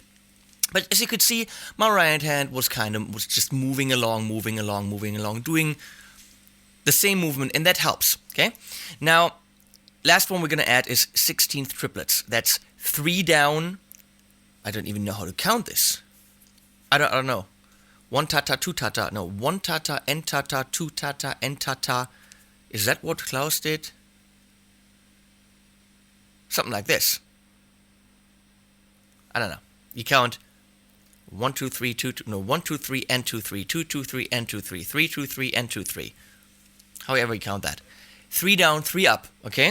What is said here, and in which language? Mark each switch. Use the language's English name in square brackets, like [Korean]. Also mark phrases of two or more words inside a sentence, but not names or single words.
[English] But as you could see, my right hand was just moving along, doing the same movement, and that helps. Okay. Now, last one we're gonna add is 16th triplets. That's 3 down. I don't even know how to count this. I don't know. 1 tata, 2 tata. No, 1 tata, n tata, 2 tata, n tata. Is that what Klaus did? Something like this. I don't know. You count 1, 2, 3, 2, 2, no, 1, 2, 3, and 2, 3, 2, 2, 3, and 2, 3, 3, 2, 3, and 2, 3. However you count that. 3 down, 3 up, okay?